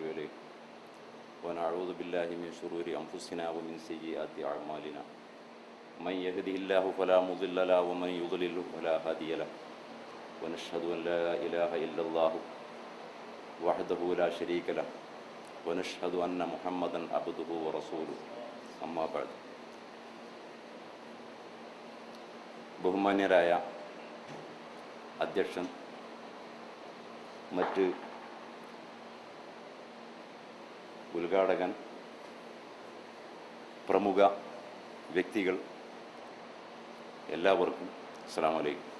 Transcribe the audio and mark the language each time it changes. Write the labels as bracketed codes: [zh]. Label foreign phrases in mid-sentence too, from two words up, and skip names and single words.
[ar] عليه ونعوذ بالله من شرور أنفسنا ومن سيئات أعمالنا من يهده الله فلا مضل له ومن يضلل فلا هادي له ونشهد أن لا إله إلا الله وحده لا شريك له ونشهد أن محمدا عبده ورسوله أما بعد [ml] ബഹുമാന്യരായ അധ്യക്ഷൻ, മറ്റ് ഉദ്ഘാടകൻ, പ്രമുഖ വ്യക്തികൾ, എല്ലാവർക്കും [ar] السلام عليكم.